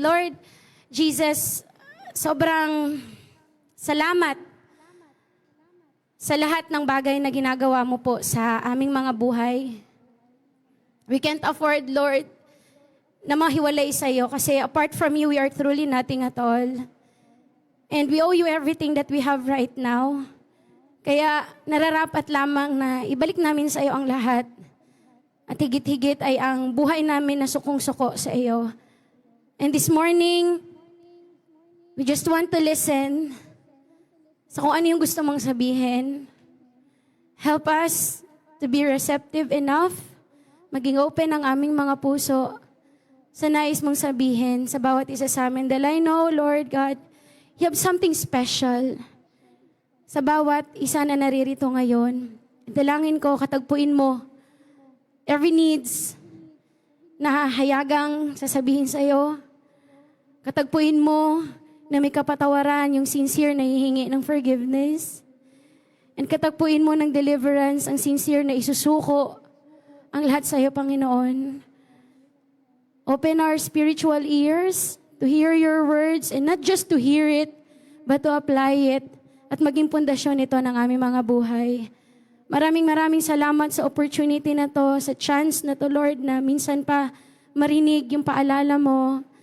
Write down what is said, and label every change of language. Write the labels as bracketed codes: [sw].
[tl] Lord Jesus, sobrang salamat sa lahat ng bagay na ginagawa mo po sa aming mga buhay. [en] We can't afford, Lord, [tl] na mahiwalay sa iyo kasi [en] apart from you, we are truly nothing at all. And we owe you everything that we have right now. [tl] Kaya nararapat lamang na ibalik namin sa iyo ang lahat. At higit-higit ay ang buhay namin na sukong-suko sa iyo. And this morning, we just want to listen sa kung ano yung gusto mong sabihin. [en] Help us to be receptive enough, [tl] maging open ang aming mga puso sa nais mong sabihin sa bawat isa sa amin. Dahil [en] I know, Lord God, you have something special [tl] sa bawat isa na naririto ngayon. Dalangin ko, katagpuin mo [en] every needs [tl] na hayagang sasabihin sa iyo. Katagpuin mo na may kapatawaran, yung sincere na hihingi ng forgiveness. And katagpuin mo ng deliverance, ang sincere na isusuko ang lahat sa iyo, Panginoon. [en] Open our spiritual ears to hear your words and not just to hear it, but to apply it [tl] at maging pundasyon ito ng aming mga buhay. Maraming salamat sa opportunity na to, sa chance na to, Lord, na minsan pa marinig yung paalala mo.